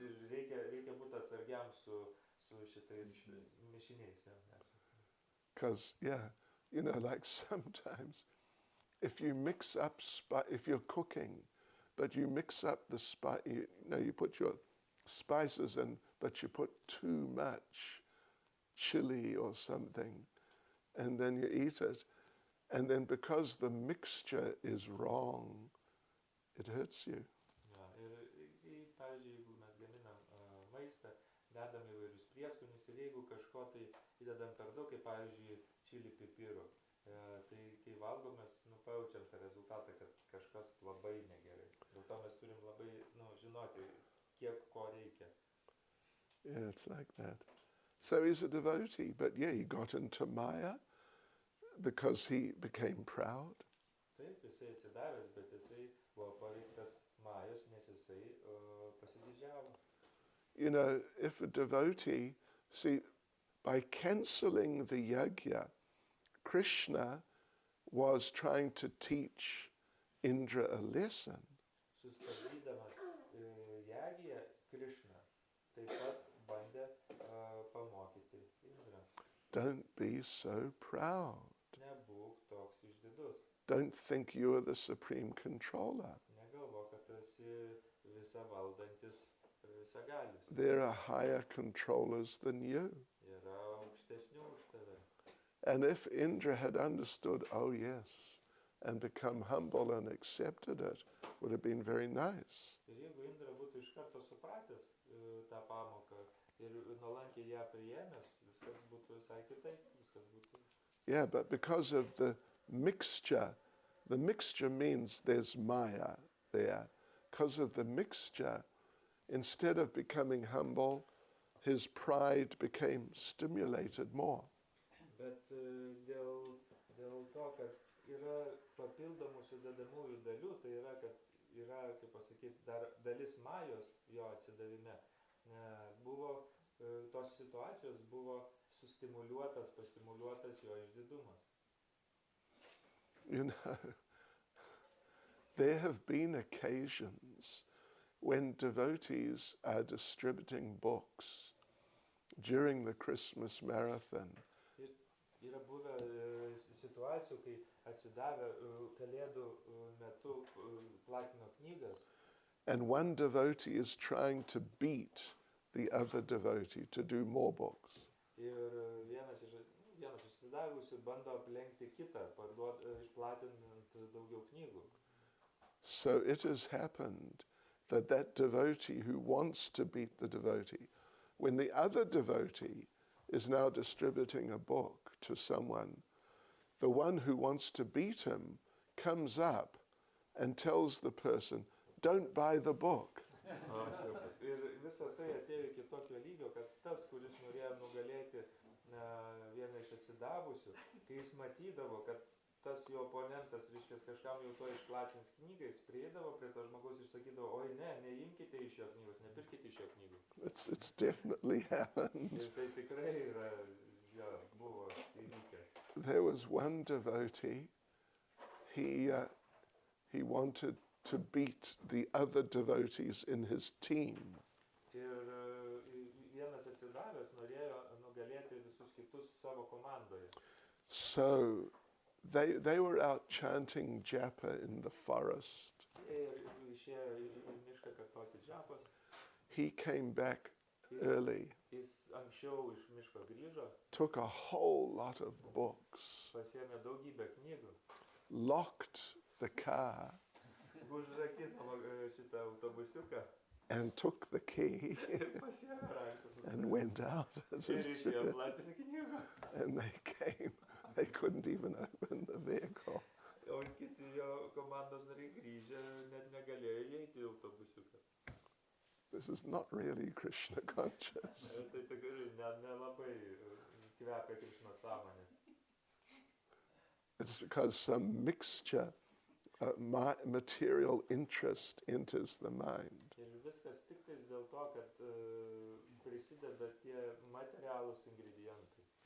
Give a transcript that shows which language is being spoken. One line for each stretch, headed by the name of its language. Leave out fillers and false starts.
Lithuanian: Reikia būti atsargiam su šitais mišiniais.
English: Because, yeah, you know, like sometimes if you mix up, if you're cooking, but you mix up the spice, you know, you put your spices in, but you put too much chili or something, and then you eat it, and then because the mixture is wrong, it hurts you.
Lithuanian: Ir, pavyzdžiui, jeigu mes gaminam maistą, dedam įvairius prieskonius ir jeigu kažko tai įdedam per daug, kaip pavyzdžiui, čili pipirų, tai kai valgomės, pajaučiam tą rezultatą, kad kažkas labai negerai. Dėl to mes turim labai žinoti, kiek ko reikia.
English: Yeah, it's like that. So he's a devotee, but yeah, he got into Maya because he became proud.
Lithuanian: Taip, jisai atsidavęs, bet jisai buvo paveiktas Majos, nes jisai pasididžiavo.
English: You know, if a devotee, see, by cancelling the yajna, Krishna was trying to teach Indra a lesson.
Lithuanian: Sustabdydamas jagiją, Krishna taip pat bandė pamokyti Indrą.
English: Don't be so proud.
Lithuanian: Nebūk toks išdidus.
English: Don't think you are the supreme controller.
Lithuanian: Negalvok, kad esi visa valdantis visagalis.
English: There are higher controllers than you.
Lithuanian: Yra aukštesnių už tave.
English: And if Indra had understood, oh yes, and become humble and accepted it, would have been very nice.
Lithuanian: Ir jeigu Indra būtų iš karto supratęs tą pamoką ir nuolankiai ją priėmęs, viskas būtų visai kitaip, viskas būtų.
English: Yeah, but because of the mixture means there's Maya there. Because of the mixture, instead of becoming humble, his pride became stimulated more.
Lithuanian: Bet dėl to, kad yra papildomų sudedamųjų dalių, tai yra, kad yra, kaip pasakyti, dar dalis Majos jo atsidavime. Buvo, tos situacijos buvo pastimuliuotas jo išdidumas.
English: You know, there have been occasions when devotees are distributing books during the Christmas marathon.
Lithuanian: Yra buvę situacijų, kai atsidavę Kalėdų metu platino knygas.
English: And one devotee is trying to beat the other devotee to do more books.
Lithuanian: Ir vienas iš atsidavusių bando aplenkti kitą, išplatinant daugiau knygų.
English: So it has happened that devotee who wants to beat the devotee, when the other devotee is now distributing a book to someone, the one who wants to beat him comes up and tells the person, don't buy the book.
Lithuanian: Ir visą tai atėjo iki tokio lygio, kad tas, kuris norėjo nugalėti vieną iš atsidavusių, kai jis matydavo, kad tas jo oponentas, reiškia, kažkam jau to išplatins knygą, jis prieidavo prie to žmogaus ir sakydavo, oi neimkite iš jo knygos, nepirkite iš jo knygos.
English: It's definitely happened.
Lithuanian: Ir tai tikrai yra, buvo įvykę.
English: There was one devotee, he wanted to beat the other devotees in his team.
Lithuanian: Ir vienas atsidavęs norėjo nugalėti visus kitus savo komandoje.
English: So they were out chanting japa in the forest.
Lithuanian: Išėjo į mišką kartoti džapas.
English: He came back early,
Lithuanian: Jis anksčiau iš miško grįžo,
English: took a whole lot of books,
Lithuanian: pasiėmė daugybę knygų,
English: locked the car,
Lithuanian: Užrakino šitą autobusiuką
English: and took the key
Lithuanian: ir pasiėmė raktus.
English: and went out.
Lithuanian: Ir išėjo platinti knygą.
English: And they came. They couldn't even open the vehicle.
Lithuanian: O kiti jo komandos nariai grįžę net negalėjo įeiti į autobusiuką.
English: This is not really Krishna conscious.
Lithuanian: Tai tikrai nelabai kvepia Krišna sąmonė.
English: It's because some mixture, material interest enters the mind.
Lithuanian: Ir viskas tik tais dėl to, kad prisideda tie materialūs ingredientai.